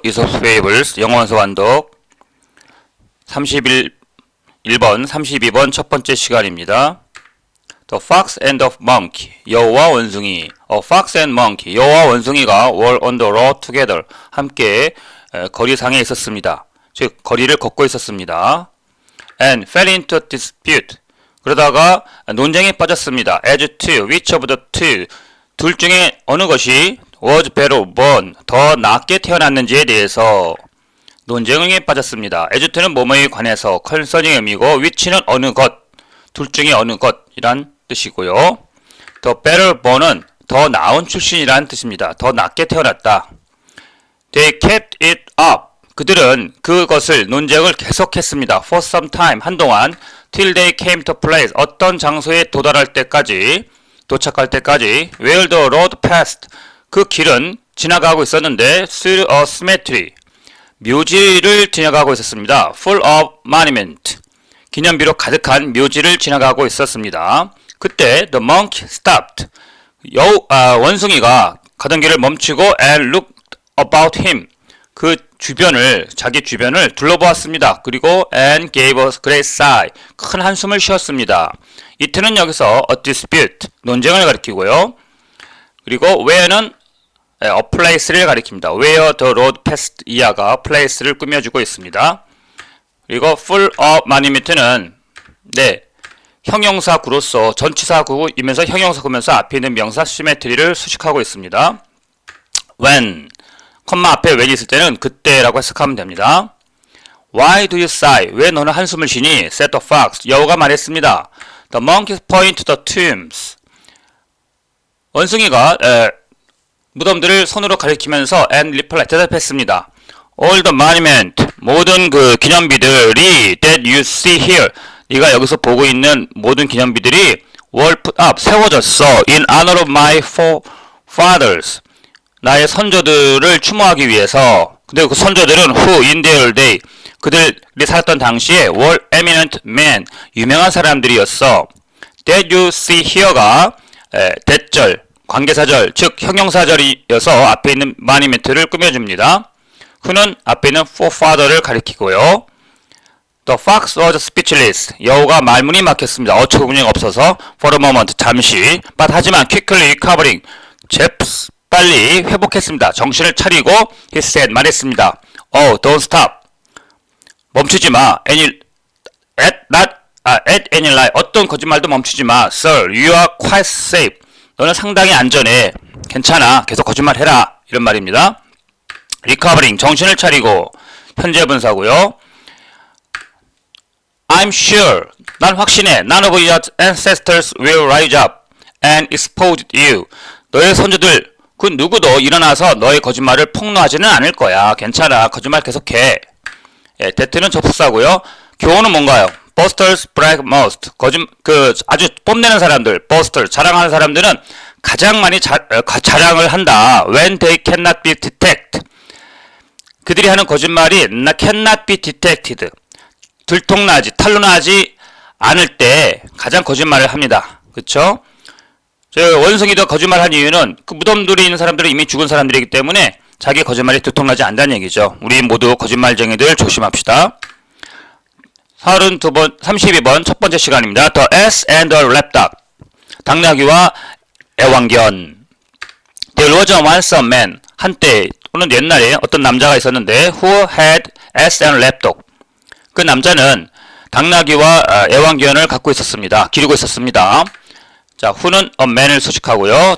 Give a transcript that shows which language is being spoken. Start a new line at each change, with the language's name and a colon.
Korean: 이솝스 페이블스 영어원서 완독 31번, 32번 첫 번째 시간입니다.
English: The Fox and the Monkey,
Korean: 여우와 원숭이.
English: A fox and monkey,
Korean: 여우와 원숭이가
English: were on the road together,
Korean: 함께 거리상에 있었습니다. 즉 거리를 걷고 있었습니다.
English: And fell into a dispute,
Korean: 그러다가 논쟁에 빠졌습니다.
English: As to which of the two,
Korean: 둘 중에 어느 것이
English: was better born,
Korean: 더 낫게 태어났는지에 대해서 논쟁에 빠졌습니다. as to는 뭐뭐에 관해서, concerning의 의미고 which는 어느 것, 둘 중에 어느 것이란 뜻이고요. the better born은 더 나은 출신이란 뜻입니다. 더 낫게 태어났다.
English: They kept it up,
Korean: 그들은 그것을 논쟁을 계속했습니다.
English: for some time,
Korean: 한동안,
English: till they came to a place,
Korean: 어떤 장소에 도달할 때까지, 도착할 때까지,
English: where the road passed,
Korean: 그 길은 지나가고 있었는데
English: through a cemetery,
Korean: 묘지를 지나가고 있었습니다.
English: full of monument,
Korean: 기념비로 가득한 묘지를 지나가고 있었습니다. 그때
English: the monkey stopped,
Korean: 원숭이가 가던 길을 멈추고
English: and looked about him,
Korean: 그 주변을, 자기 주변을 둘러보았습니다. 그리고
English: and gave a great sigh,
Korean: 큰 한숨을 쉬었습니다. it는 여기서 a dispute, 논쟁을 가리키고요. 그리고 where는 a place를 가리킵니다. where the road passed, 이하가 place를 꾸며주고 있습니다. 그리고 full of monument는 형용사구로서 전치사구이면서 형용사구면서 앞에 있는 명사 cemetery를 수식하고 있습니다. when, 컴마 앞에 when이 있을 때는 그때라고 해석하면 됩니다.
English: Why do you sigh?
Korean: 왜 너는 한숨을 쉬니?
English: said the fox,
Korean: 여우가 말했습니다.
English: The monkeys point to the tombs,
Korean: 원숭이가 무덤들을 손으로 가리키면서
English: and reply,
Korean: 대답했습니다.
English: All the monument,
Korean: 모든 그 기념비들이
English: that you see here,
Korean: 네가 여기서 보고 있는 모든 기념비들이
English: were put up,
Korean: 세워졌어.
English: in honor of my forefathers,
Korean: 나의 선조들을 추모하기 위해서. 근데 그 선조들은
English: who in their day,
Korean: 그들이 살았던 당시에
English: were eminent men,
Korean: 유명한 사람들이었어. that you see here가 대절, 관계사절, 즉 형용사절이어서 앞에 있는 monument를 꾸며줍니다. who는 앞에 있는 forefather를 가리키고요.
English: The fox was speechless,
Korean: 여우가 말문이 막혔습니다. 어처구니 없어서
English: for a moment,
Korean: 잠시, but 하지만
English: quickly recovering,
Korean: 빨리 회복했습니다. 정신을 차리고
English: he said,
Korean: 말했습니다.
English: Oh, don't stop,
Korean: 멈추지 마.
English: at any lie,
Korean: 어떤 거짓말도 멈추지 마.
English: Sir, you are quite safe,
Korean: 너는 상당히 안전해. 괜찮아. 계속 거짓말 해라. 이런 말입니다. recovering, 정신을 차리고, 현재 분사고요.
English: I'm sure,
Korean: 난 확신해.
English: None of your ancestors will rise up and expose you,
Korean: 너의 선조들 그 누구도 일어나서 너의 거짓말을 폭로하지는 않을 거야. 괜찮아. 거짓말 계속해. that는 접속사고요. 교훈은 뭔가요?
English: boasters brag most,
Korean: 아주 뽐내는 사람들, boasters, 자랑하는 사람들은 가장 많이 자랑을 한다.
English: when they cannot be detected,
Korean: 그들이 하는 거짓말이 cannot be detected, 들통나지, 탄로나지 않을 때 가장 거짓말을 합니다. 그쵸? 원숭이도 거짓말한 이유는 그 무덤들에 있는 사람들은 이미 죽은 사람들이기 때문에 자기 거짓말이 들통나지 않는다는 얘기죠. 우리 모두 거짓말쟁이들 조심합시다. 32번 첫 번째 시간입니다.
English: The ass and the lapdog,
Korean: 당나귀와 애완견.
English: There was once a man,
Korean: 한때 또는 옛날에 어떤 남자가 있었는데
English: who had ass and lapdog,
Korean: 그 남자는 당나귀와 애완견을 갖고 있었습니다. 기르고 있었습니다. 자, who는 a man을 수식하고요.